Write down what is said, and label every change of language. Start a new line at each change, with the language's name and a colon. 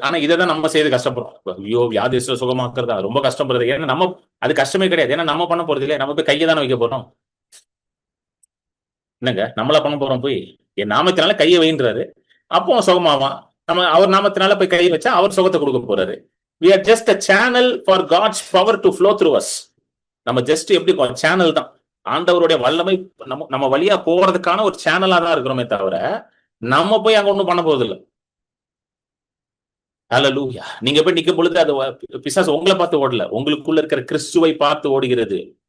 Tamil: ஆனா இதை தான் நம்ம செய்து கஷ்டப்படுறோம். ஐயோ, வியாதியஸ்தர் சுகமாக்குறதா ரொம்ப கஷ்டப்படுறது. ஏன்னா நம்ம அது கஷ்டமே கிடையாது. ஏன்னா நம்ம பண்ண போறது இல்லையா, நம்ம போய் கையை தானே வைக்க போறோம். என்னங்க நம்மளா பண்ண போறோம்? போய் என் நாமத்தினால கையை வைன்றாரு, அப்போ சுகமாவான். நம்ம அவர் நாமத்தினால போய் கையை வச்சா அவர் சுகத்தை கொடுக்க போறாரு.
English: we are just a channel for God's power to flow through us.
Tamil: நம்ம ஜஸ்ட் எப்படி சேனல் தான், ஆண்டவருடைய வல்லமை நம்ம வழியா போறதுக்கான ஒரு சேனலா தான் இருக்கிறோமே தவிர நம்ம போய் அங்க ஒண்ணும் பண்ண போறது இல்லை. ஹல்லேலூயா. நீங்க போய் நிக்கும் பொழுது அது பிசாசு உங்களை பார்த்து ஓடல, உங்களுக்குள்ள இருக்கிற கிறிஸ்துவை பார்த்து ஓடுகிறது.